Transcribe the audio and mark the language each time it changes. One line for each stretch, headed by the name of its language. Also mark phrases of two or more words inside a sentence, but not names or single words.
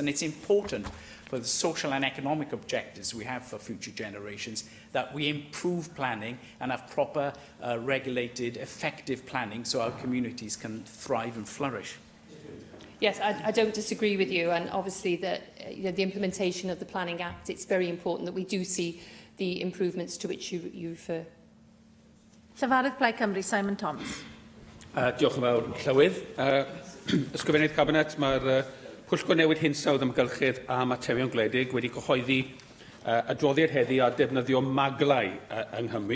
English: And it's important for the social and economic objectives we have for future generations that we improve planning and have proper, regulated, effective planning so our communities can thrive and flourish. Yes, I don't disagree with you, and obviously that the implementation of the Planning Act, it's very important that we do see the improvements to which you refer.
Welsh: Llefarydd Plaid Cymru, Simon Thomas. Diolch yn fawr, Llywydd. Ysgrifennydd Cabinet, mae'r Pwyllgor Newid Hinsawdd Amgylchedd a Materion Gwledig wedi cyhoeddi adroddiad heddi a defnyddio maglau yng Nghymru.